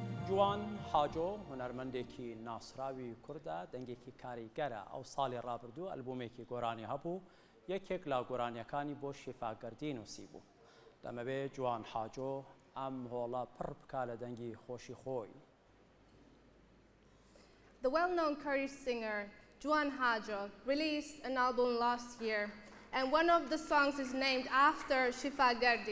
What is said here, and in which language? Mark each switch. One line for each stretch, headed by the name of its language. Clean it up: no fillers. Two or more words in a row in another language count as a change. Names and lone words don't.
Central Kurdish: جوان حاجۆ هونەرمەندێکی ناسراوی کوردە دەنگێکی کاریگەرە ئەو ساڵی ڕابردوو ئەلبومێکی گۆرانی هەبوو یەکێک لە گۆرانیەکانی بۆ شیفا گەردی نووسی بوو لەمەبێ جوان حاجۆ ئەم هۆڵە پڕ بکا لە دەنگی خۆشی خۆی.
English: The well-known Kurdish singer Juan Hajo released an album last year, and one of the songs is named after Shifa Gardi.